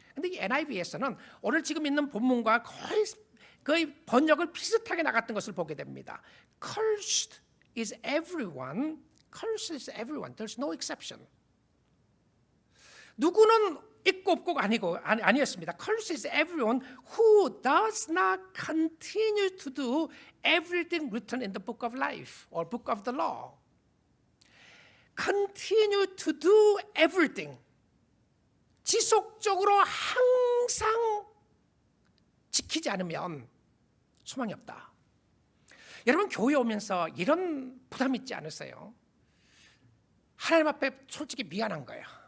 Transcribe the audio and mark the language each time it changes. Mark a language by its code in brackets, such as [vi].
[ko] 근데 이 NIV에서는 오늘 지금 있는 본문과 거의 번역을 비슷하게 나갔던 것을 보게 됩니다. [en] Cursed is everyone. Cursed is everyone. There's no exception. [ko] 누구는 있고 없고가 아니었습니다. [en] Cursed is everyone who does not continue to do everything written in the book of life or book of the law. Continue to do everything. [ko] 지속적으로 항상 지키지 않으면 소망이 없다. 여러분 교회 오면서 이런 부담 있지 않으세요? 하나님 앞에 솔직히 미안한 거예요.